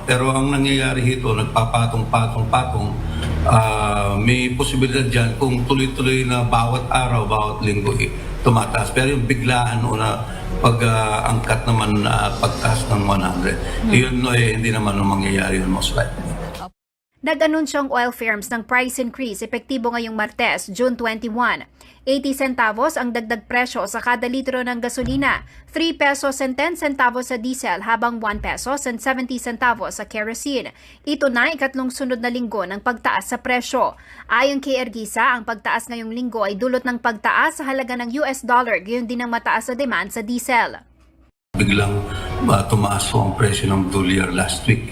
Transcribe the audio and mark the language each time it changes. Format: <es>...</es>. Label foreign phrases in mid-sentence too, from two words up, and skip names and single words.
<tl>Pero ang nangyayari dito, nagpapatong-patong, may posibilidad dyan kung tuloy-tuloy na bawat araw, bawat linggo, tumataas. Pero yung biglaan na pag-angkat naman, pagtaas ng 100, yun hindi naman mangyayari yun</tl> <en>most likely.</en> <tl>Nag-anunsyong oil firms ng</tl> <en>price increase</en> <tl>epektibo ngayong Martes, June 21. 80 centavos ang dagdag presyo sa kada litro ng gasolina, 3 pesos and 10 centavos sa diesel habang 1 pesos and 70 centavos sa kerosene. Ito na ikatlong sunod na linggo ng pagtaas sa presyo. Ayon kay Erguisa, ang pagtaas ngayong linggo ay dulot ng pagtaas sa halaga ng US dollar, gayon din ang mataas sa demand sa diesel. Biglang tumaas ang presyo ng dolyar</tl> <en>last week.</en>